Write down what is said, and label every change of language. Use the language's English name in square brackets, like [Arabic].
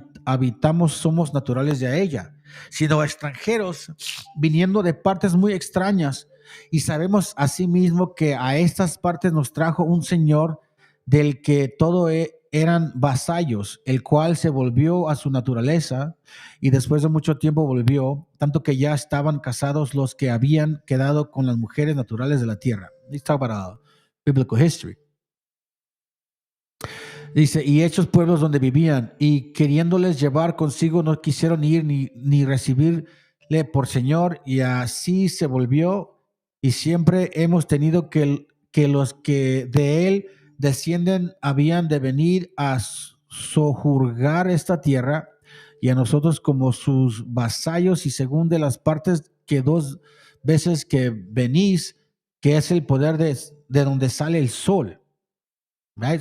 [Spanish] habitamos somos naturales de ella, sino extranjeros viniendo de partes muy extrañas, y sabemos asimismo que a estas partes nos trajo un señor del que todo eran vasallos, el cual se volvió a su naturaleza y después de mucho tiempo volvió, tanto que ya estaban casados los que habían quedado con las mujeres naturales de la tierra. [English] Let's talk about biblical history. [Spanish] Dice, y hechos pueblos donde vivían, y queriéndoles llevar consigo no quisieron ir ni recibirle por Señor, y así se volvió, y siempre hemos tenido que los que de él descienden habían de venir a sojuzgar esta tierra, y a nosotros como sus vasallos, y según de las partes que 2 veces que venís, que es el poder de donde sale el sol. Right?